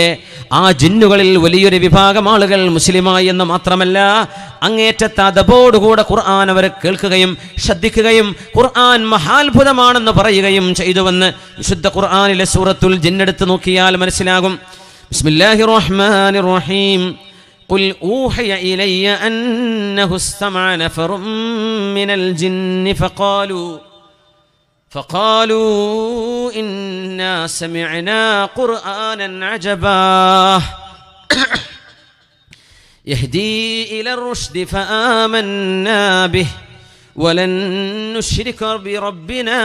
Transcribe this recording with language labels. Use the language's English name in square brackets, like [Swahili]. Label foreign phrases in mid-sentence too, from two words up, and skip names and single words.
[Malayalam] ആ ജിന്നുകളിൽ വലിയൊരു വിഭാഗം ആളുകൾ മുസ്ലിമായി എന്ന് മാത്രമല്ല, അങ്ങേറ്റത്തെ അതബോടുകൂടെ ഖുർആൻ അവർ കേൾക്കുകയും ശ്രദ്ധിക്കുകയും ഖുർആൻ മഹാത്ഭുതമാണെന്ന് പറയുകയും ചെയ്തുവെന്ന് വിശുദ്ധ ഖുർആനിലെ സൂറത്തുൽ ജിന്നെടുത്ത് നോക്കിയാൽ മനസ്സിലാകും. [Arabic] بسم الله الرحمن الرحيم. قل أوحي إلي أنه استمع نفر من الجن فقالوا إنا سمعنا قرآنا عجبا يهدي إلى الرشد فآمنا به ولن نشرك بربنا